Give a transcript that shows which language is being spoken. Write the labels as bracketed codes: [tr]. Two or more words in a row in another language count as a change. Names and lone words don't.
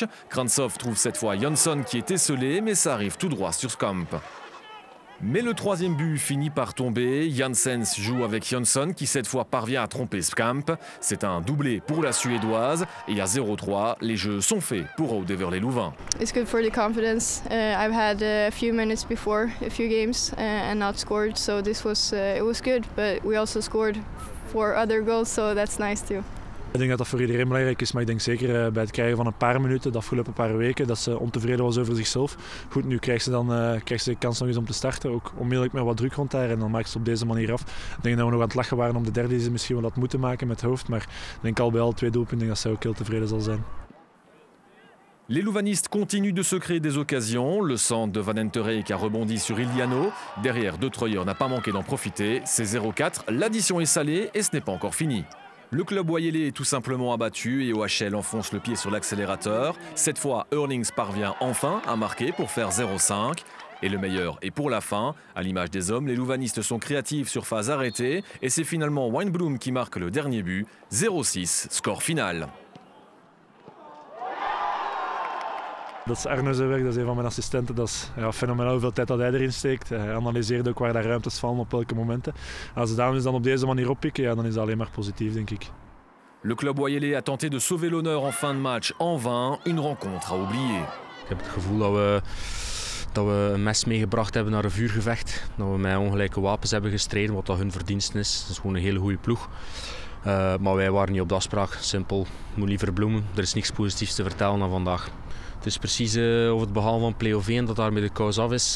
[fr] Krantzhoff trouve cette fois Jonsson qui est esselé, mais ça arrive tout droit sur Scamp. Mais le troisième but finit par tomber. Janssens joue avec Jonsson qui cette fois parvient à tromper Scamp. C'est un doublé pour la Suédoise et à 0-3, les jeux sont faits pour Oudever-les-Louvains. [en] It's good for the confidence. I've had a few minutes before, a few games, and not scored, so this was it was good. But we also scored 4 other goals, so that's nice too. [nl] Ik denk dat dat voor iedereen belangrijk is, maar ik denk zeker bij het krijgen van een paar minuten de afgelopen paar weken dat ze ontevreden was over zichzelf. Goed, nu krijgt ze de kans nog eens om te starten, ook onmiddellijk met wat druk rond haar en dan maakt ze op deze manier af. Ik denk dat we nog aan het lachen waren om de derde die ze misschien wel had moeten maken met het hoofd, maar ik denk al bij al 2 doelpunten dat ze ook heel tevreden zal zijn. [fr] Les Louvanistes continuent de se créer des occasions. Le centre de Van Entereyck a rebondi sur Iliano. Derrière, De Troyer n'a pas manqué d'en profiter. C'est 0-4, l'addition est salée et ce n'est pas encore fini. Le club Wayele est tout simplement abattu et OHL enfonce le pied sur l'accélérateur. Cette fois, Eurlings parvient enfin à marquer pour faire 0-5. Et le meilleur est pour la fin. À l'image des hommes, les louvanistes sont créatifs sur phase arrêtée. Et c'est finalement Wijnbloem qui marque le dernier but. 0-6, score final. [nl] Dat is Arno zijn werk, dat is een van mijn assistenten. Dat is fenomenaal hoeveel tijd dat hij erin steekt. Hij analyseert ook waar de ruimtes vallen op welke momenten. Als de dames dan op deze manier oppikken, ja, dan is dat alleen maar positief, denk ik. [fr] Le club Wayele a tenté de sauver l'honneur en fin de match en vain. Une rencontre à oublier. [nl] Ik heb het gevoel dat we een mes meegebracht hebben naar een vuurgevecht. Dat we met ongelijke wapens hebben gestreden, wat dat hun verdienst is. Het is gewoon een hele goede ploeg. Maar wij waren niet op de afspraak. Simpel, moet liever bloemen. Er is niks positiefs te vertellen dan vandaag. Het is precies over het behalen van play-off 1 dat daarmee de kous af is.